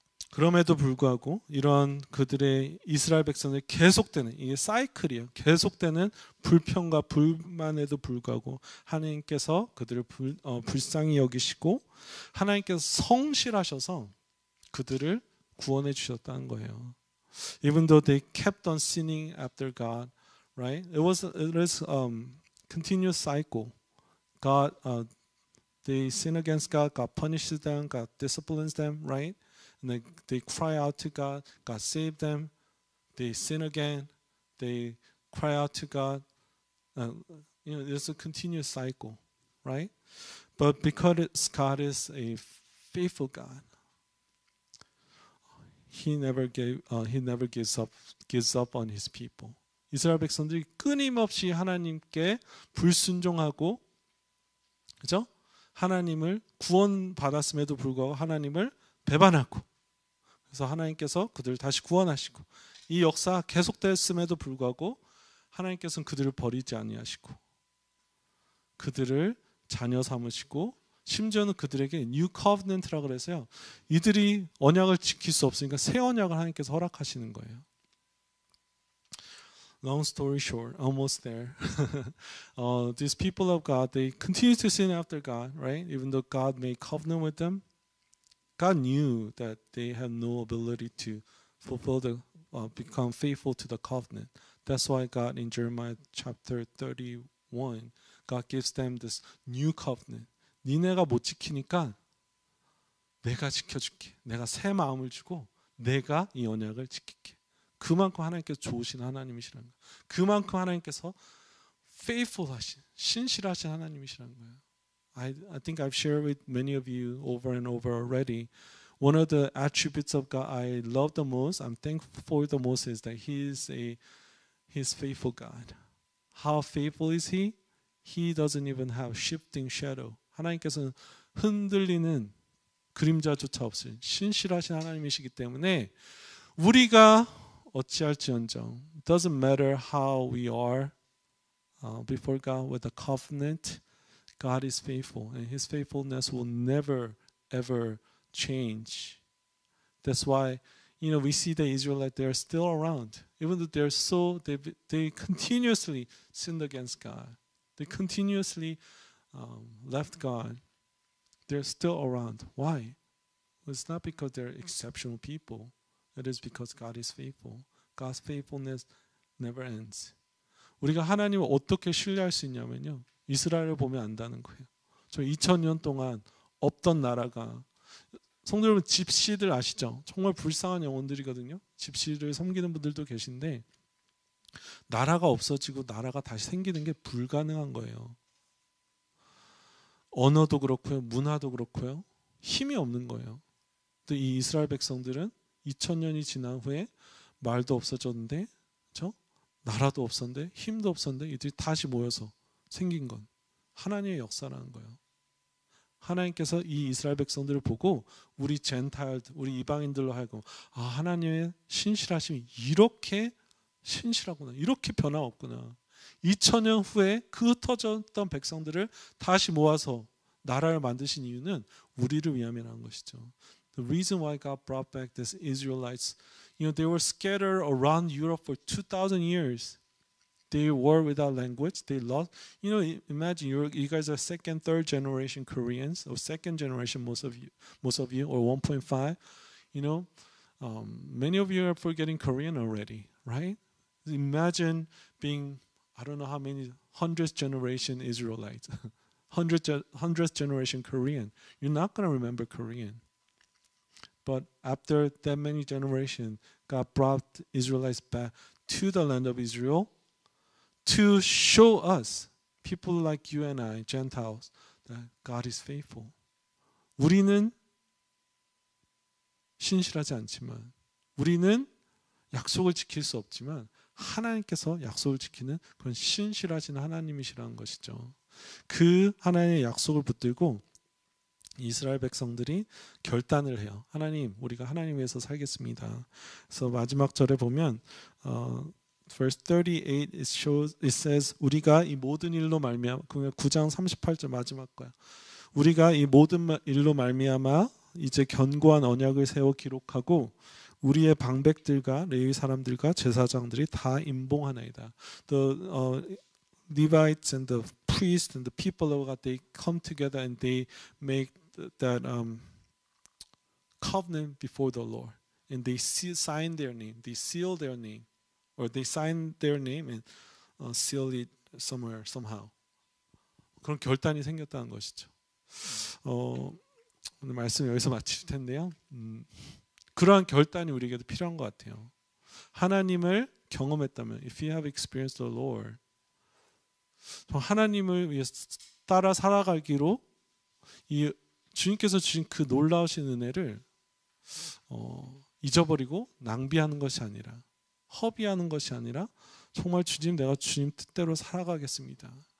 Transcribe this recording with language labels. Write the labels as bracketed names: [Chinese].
[Korean] 그럼에도 불구하고 이러한 그들의 이스라엘 백성의 계속되는 이게 사이클이에요. 계속되는 불평과 불만에도 불구하고 하나님께서 그들을 불쌍히 여기시고 하나님께서 성실하셔서 그들을 구원해 주셨다는 거예요. [English] Even though they kept on sinning after God, right? It was continuous cycle. God, they sin against God, God punishes them, God disciplines them, right? And they cry out to God, God saved them. They sin again, they cry out to God. There's a continuous cycle, right? But because God is a faithful God, He never gives up on His people. [Korean] 이스라엘 백성들이 끊임없이 하나님께 불순종하고, 그죠? 하나님을 구원받았음에도 불구하고 하나님을 배반하고, 그래서 하나님께서 그들을 다시 구원하시고, 이 역사 계속됐음에도 불구하고 하나님께서는 그들을 버리지 아니하시고 그들을 자녀 삼으시고, 심지어는 그들에게 New Covenant라고 그래서요, 이들이 언약을 지킬 수 없으니까 새 언약을 하나님께서 허락하시는 거예요. [English] Long story short, almost there. These people of God, they continue to sin after God, right? Even though God made covenant with them, God knew that they had no ability to become faithful to the covenant. That's why God in Jeremiah chapter 31, God gives them this new covenant. [Korean] 니네가 못 지키니까 내가 지켜줄게. 내가 새 마음을 주고 내가 이 언약을 지킬게. 그만큼 하나님께서 좋으신 하나님이시라는 거예요. 그만큼 하나님께서 faithful하신, 신실하신 하나님이시라는 거예요. [English] I think I've shared with many of you over and over already. One of the attributes of God I love the most, I'm thankful for the most, is that He's faithful God. How faithful is He? He doesn't even have shifting shadow. [Korean] 하나님께서는 흔들리는 그림자조차 없으신 신실하신 하나님이시기 때문에 우리가 어찌할지언정, [English] it doesn't matter how we are before God with the covenant, God is faithful and His faithfulness will never ever change. That's why we see the Israelites, they're still around, even though they continuously sinned against God. They continuously left God. They're still around. Why? Well, it's not because they're exceptional people. It is because God is faithful. God's faithfulness never ends. [Korean] 우리가 하나님을 어떻게 신뢰할 수 있냐면요, 이스라엘을 보면 안다는 거예요. 저 2000년 동안 없던 나라가, 성도 여러분, 집시들 아시죠? 정말 불쌍한 영혼들이거든요. 집시를 섬기는 분들도 계신데 나라가 없어지고 나라가 다시 생기는 게 불가능한 거예요. 언어도 그렇고요, 문화도 그렇고요, 힘이 없는 거예요. 근데 이 이스라엘 백성들은 2000년이 지난 후에 말도 없어졌는데, 그렇죠? 나라도 없었는데, 힘도 없었는데 이들이 다시 모여서 생긴 건 하나님의 역사라는 거예요. 하나님께서 이 이스라엘 백성들을 보고 우리 젠타일들, 우리 이방인들로 하여금 하나님의 신실하심이 이렇게 신실하구나, 이렇게 변함없구나. 2000년 후에 그 흩어졌던 백성들을 다시 모아서 나라를 만드신 이유는 우리를 위함이라는 것이죠. [English] The reason why God brought back these Israelites, they were scattered around Europe for 2,000 years. They were without language. They lost. Imagine you guys are second, third generation Koreans, or second generation, most of you, or 1.5. Many of you are forgetting Korean already, right? Imagine being, I don't know how many, 100th generation Israelites, 100th generation Korean. You're not going to remember Korean. But after that many generations, God brought Israelites back to the land of Israel to show us, people like you and I, Gentiles, that God is faithful. [Korean] 우리는 신실하지 않지만, 우리는 약속을 지킬 수 없지만 하나님께서 약속을 지키는 그런 신실하신 하나님이시라는 것이죠. 그 하나님의 약속을 붙들고 이스라엘 백성들이 결단을 해요. 하나님, 우리가 하나님 위해서 살겠습니다. 그래서 마지막 절에 보면 [English] verse 38 it says [Korean] 우리가 이 모든 일로 말미암아, 9장 38절 마지막 거야. 우리가 이 모든 일로 말미암아 이제 견고한 언약을 세워 기록하고 우리의 방백들과 레위 사람들과 제사장들이 다 임봉하나이다. [English] The Levites and the priests and the people of God, they come together and they make that covenant before the Lord, and they sign their name, they seal their name, or they sign their name and seal it somewhere somehow. [Korean] 그런 결단이 생겼다는 것이죠. 오늘 말씀 여기서 마칠 텐데요. 그러한 결단이 우리에게도 필요한 것 같아요. 하나님을 경험했다면, [English] if you have experienced the Lord, [Korean] 하나님을 위해서 따라 살아가기로 이 주님께서 주신 그 놀라우신 은혜를 잊어버리고 낭비하는 것이 아니라, 허비하는 것이 아니라 정말 주님, 내가 주님 뜻대로 살아가겠습니다.